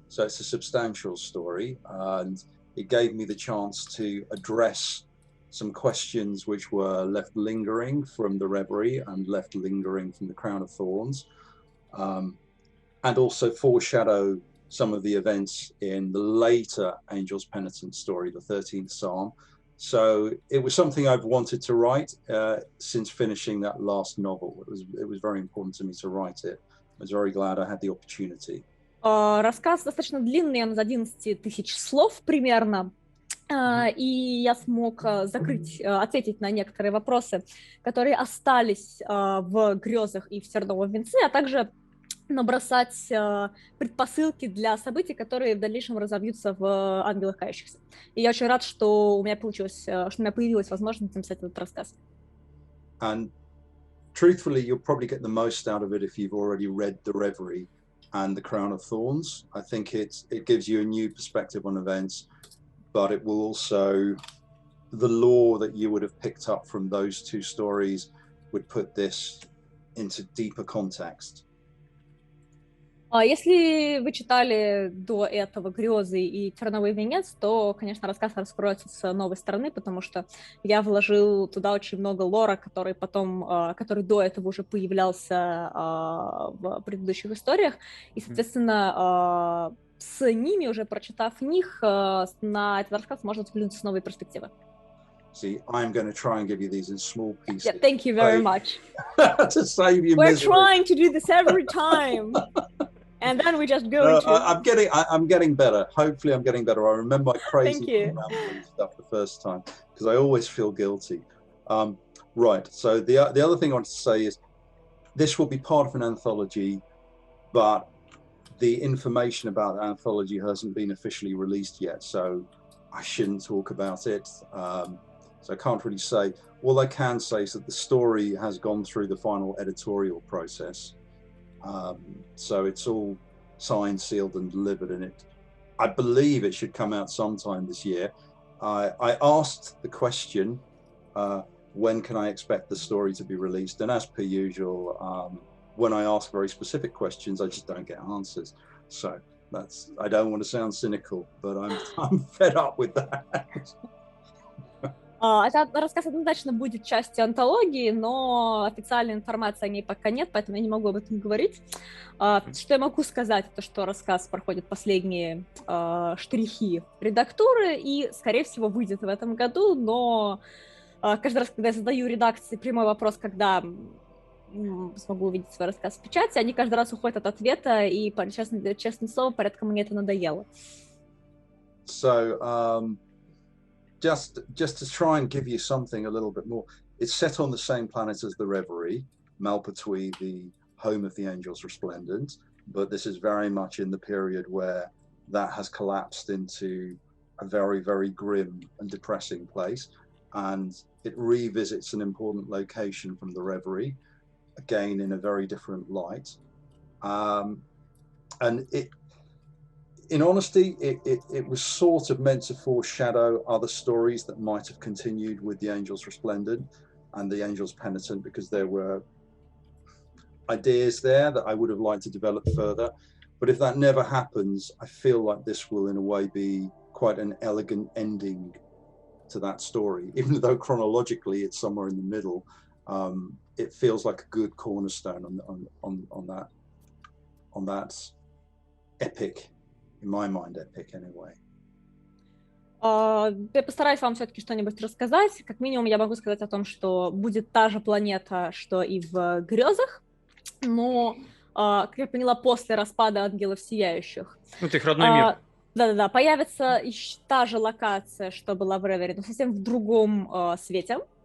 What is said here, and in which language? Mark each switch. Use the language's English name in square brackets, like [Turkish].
[English] So it's a substantial story, and it gave me the chance to address some questions which were left lingering from the Reverie and left lingering from the Crown of Thorns, and also foreshadow some of the events in the later Angel's Penitent story, the 13th Psalm. So it was something I've wanted to write since finishing that last novel. It was very important to me to write it. I was very glad I had the opportunity. [Russian] Рассказ достаточно длинный, он из 11 тысяч слов примерно. и я смог ответить на некоторые вопросы, которые остались в грезах и в терновом венце, а также набросать предпосылки для событий, которые в дальнейшем разовьются в «Ангелах Кающихся». И я очень рад, что у меня получилось, что у меня появилась возможность написать этот рассказ. [English] And truthfully, you'll probably get the most out of it if you've already read The Reverie and The Crown of Thorns. I think it gives you a new perspective on events, but it will also, the lore that you would have picked up from those two stories would put this into deeper context. [Russian] Если вы читали до этого «Грезы» и «Терновый венец», то, конечно, рассказ раскроется с новой стороны, потому что я вложил туда очень много лора, который до этого уже появлялся в предыдущих историях, и, соответственно, с ними, уже прочитав них, на этот рассказ можно взглянуть с новой перспективы. [English] See, I'm going to try and give you these in small pieces. Yeah, thank you very much. To save you We're misery. trying to do this every time. And then we just go into... I'm getting better. Hopefully I'm getting better. I remember my crazy rambling stuff the first time because I always feel guilty. Right. So the other thing I want to say is this will be part of an anthology, but the information about the anthology hasn't been officially released yet, so I shouldn't talk about it. So I can't really say. All I can say is that the story has gone through the final editorial process. So it's all signed, sealed, and delivered, and I believe it should come out sometime this year. I asked the question, when can I expect the story to be released? And as per usual, when I ask very specific questions, I just don't get answers. So I don't want to sound cynical, but I'm fed up with that. [Russian] Этот рассказ однозначно будет частью антологии, но официальной информации о ней пока нет, поэтому я не могу об этом говорить. Что я могу сказать, то что рассказ проходит последние штрихи редактуры и, скорее всего, выйдет в этом году, но каждый раз, когда я задаю редакции прямой вопрос, когда смогу увидеть свой рассказ в печати, они каждый раз уходят от ответа, и, честное слово, порядком мне это надоело. [English] So, just to try and give you something a little bit more, it's set on the same planet as the Reverie, Malpatui, the home of the angels resplendent, but this is very much in the period where that has collapsed into a very, very grim and depressing place, and it revisits an important location from the Reverie, again in a very different light. And in honesty, it was sort of meant to foreshadow other stories that might have continued with the Angels Resplendent and the Angels Penitent, because there were ideas there that I would have liked to develop further. But if that never happens, I feel like this will in a way be quite an elegant ending to that story. Even though chronologically it's somewhere in the middle, it feels like a good cornerstone on that epic. In my mind, epic anyway. [Russian] Я постараюсь вам все-таки что-нибудь рассказать. Как минимум, я могу сказать о том, что будет та же планета, что и в «Грезах», но, как я поняла, после распада Ангелов Сияющих. Это их родной мир. Да-да-да, появится та же локация, что была в Ревере, но совсем в другом свете.